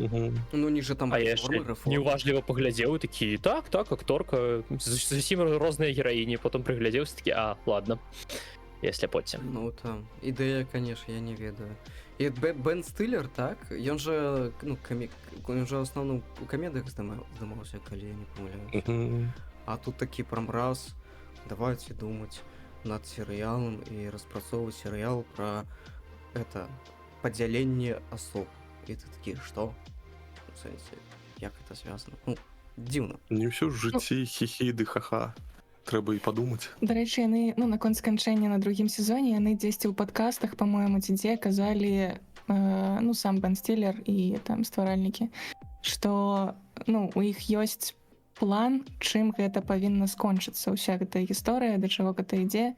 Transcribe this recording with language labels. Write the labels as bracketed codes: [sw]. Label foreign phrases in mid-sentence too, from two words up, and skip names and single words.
[be] Ну не же там А я яшчэ неуважліва паглядзеў і такі, так, акторка, зусім розныя гераіні, потым прыглядзеўся такі, [ru] ладно, если [be] потім. Ну там, ідэя, конечно, я не ведаю. І Бен Стиллер, так? Ён же, ну, ён же основном у камедыях здымаўся, калі я не памыляюсь. А тут такі прям раз... [ru] Давайте думать над сериалом и распрацоўваць сериал про это [be] падзяленне асоб. [ru] И ты такі, что? [be] В сэнсе, як [ru] это связано? Ну, дзіўна. [be] Не ўсё ж жыцці хі-хі ды ха-ха. Трэба і падумаць. Дарэчы, яны, ну, наконт сканчэння на другім сезоне, яны дзесьці ў падкастах, па-моему, ці дзе казалі, ну, сам Бен Стиллер і там стваральнікі, што, ну, у іх ёсць план, чым гэта павінна скончыцца, ўся гэтая гісторыя, да чаго гэта ідзе.